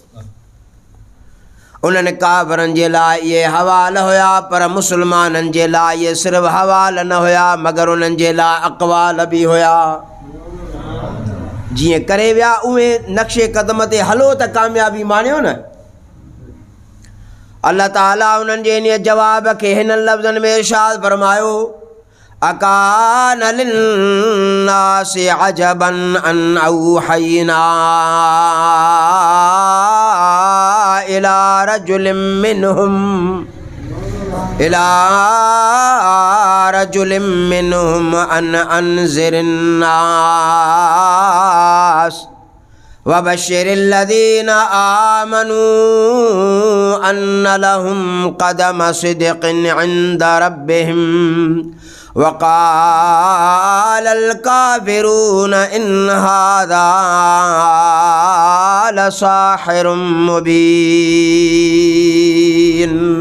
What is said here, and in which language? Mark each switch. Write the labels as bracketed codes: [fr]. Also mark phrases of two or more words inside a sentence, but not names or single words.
[sd] उन्हनि काफ़िरनि जे लाइ इहे हवाल हुया, पर मुस्लमाननि जे लाइ इहे सिर्फ़ु हवाल न हुया मगर उन्हनि जे लाइ अक़वाल बि हुया। जीअं करे विया उहे नक्शे क़दम ते हलो त कामयाबी माणियो न। अल्लाह ताला उन्हनि जे इन जवाब खे हिन लफ़्ज़नि में इरशाद फरमायो [ar] أكان للناس عجبا أن أوحينا إلى رجل منهم أن أنذر الناس وبشر الذين آمنوا أن لهم قدم صدق عند ربهم وقال الكافرون إن هذا لساحر مبين.